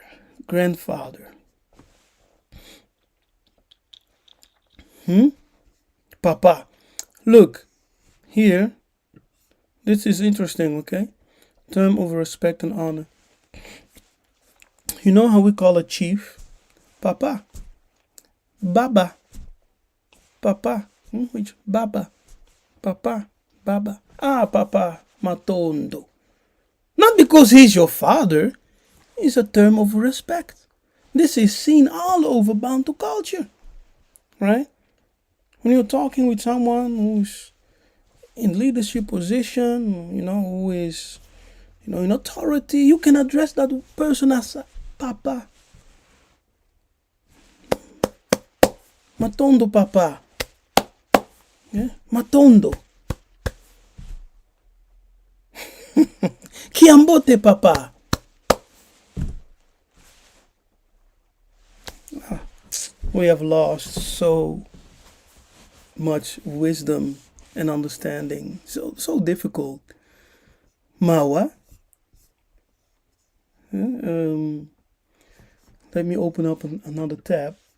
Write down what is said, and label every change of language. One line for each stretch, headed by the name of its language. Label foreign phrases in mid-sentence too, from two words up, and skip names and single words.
English: Grandfather. Papa. Look, here, this is interesting, okay? Term of respect and honor. You know how we call a chief? Papa. Baba. Papa. Which? Baba. Papa. Baba. Papa. Matondo. Not because he's your father. It's a term of respect. This is seen all over Bantu culture. Right? When you're talking with someone who's in leadership position, who is, in authority, you can address that person as Papa.
Kongo: Matondo Papa.
English: Yeah? Matondo.
Kongo: Kiambote Papa.
English: We have lost so much wisdom and understanding. So difficult. Mawa. Let me open up another tab.